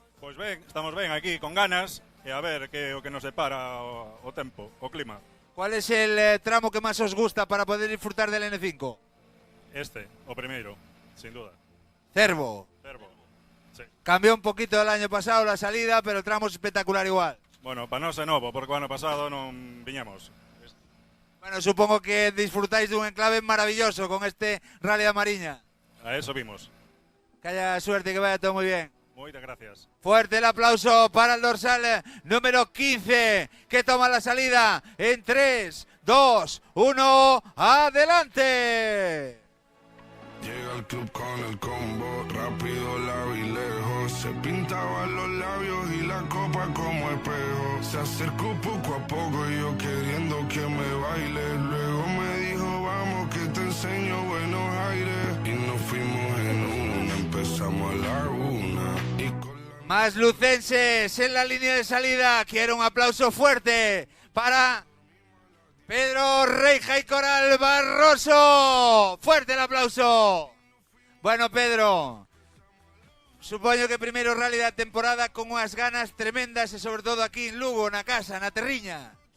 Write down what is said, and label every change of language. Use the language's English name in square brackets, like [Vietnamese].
[Galician] Pois ben, estamos ben aquí con ganas e a ver que o que nos separa o tempo, o clima. [Spanish] ¿Cuál es el tramo que más os gusta para poder disfrutar del N5? [Galician] Este, o primeiro, [Spanish] sin duda. [Galician] Cervo. [Spanish] Cervo, sí. Cambió un poquito el año pasado la salida, pero el tramo es espectacular igual. [Galician] Bueno, para nós é novo, porque o ano pasado non viñamos. [Spanish] Bueno, supongo que disfrutáis de un enclave maravilloso con este Rally da Mariña. [Galician] A eso vimos. [Spanish] Que haya suerte, que vaya todo muy bien. [Galician] Moitas gracias. [Spanish] Fuerte el aplauso para el dorsal número 15, que toma la salida en 3, 2, 1, adelante. Llega al club con el combo, rápido, largo y lejos. Se pintaban los labios y la copa como espejo. Se acercó poco a poco y yo queriendo que me baile. Luego me dijo, vamos que te enseño buenos aires. Y nos fuimos en una, empezamos a la una. Más lucenses en la línea de salida. Quiero un aplauso fuerte para Pedro Reija y Coral Barroso. Fuerte el aplauso. [Galician] Bueno, Pedro, supoño que primeiro rally da temporada con unhas ganas tremendas e sobre todo aquí en Lugo, na casa, na Terriña.